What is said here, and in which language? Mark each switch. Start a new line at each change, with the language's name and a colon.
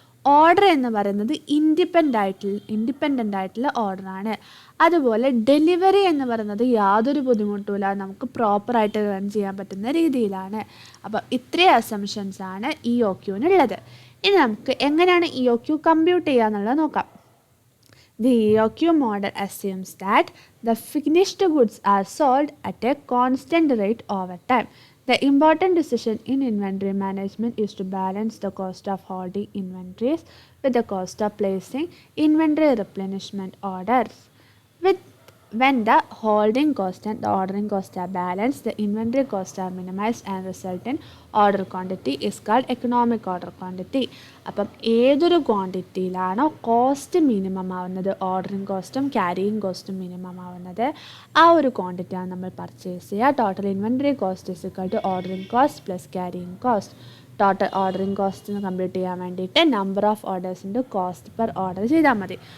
Malayalam: Order എന്ന് പറയുന്നത് independent ആയിട്ടുള്ള ഓർഡറാണ്. അതുപോലെ ഡെലിവറി എന്ന് പറയുന്നത് യാതൊരു ബുദ്ധിമുട്ടുമില്ല, നമുക്ക് പ്രോപ്പറായിട്ട് റൺ ചെയ്യാൻ പറ്റുന്ന രീതിയിലാണ്. അപ്പോൾ ഇത്രയും അസംഷൻസ് ആണ് EOQനുള്ളത്. ഇനി നമുക്ക് എങ്ങനെയാണ് EOQ കമ്പ്യൂട്ട് ചെയ്യുക എന്നുള്ളത് നോക്കാം.
English: The EOQ model assumes that the finished goods are sold at a constant rate over time. The important decision in inventory management is to balance the cost of holding inventories with the cost of placing inventory replenishment orders. When the holding cost and the ordering cost are balanced, the inventory costs are minimized and result in order quantity is called economic order quantity.
Malayalam: അപ്പം ഏതൊരു ക്വാണ്ടിറ്റിയിലാണോ cost minimum ആവുന്നത്, ordering കോസ്റ്റും carrying കോസ്റ്റും minimum ആവുന്നത്, ആ ഒരു ക്വാണ്ടിറ്റിയാണ് നമ്മൾ purchase ചെയ്യുക.
English: Total inventory cost is equal to ordering cost plus carrying cost.
Malayalam: Total ordering cost compute ചെയ്യാൻ വേണ്ടിയിട്ട് number of ഓർഡേഴ്സിൻ്റെ cost per order ചെയ്താൽ മതി.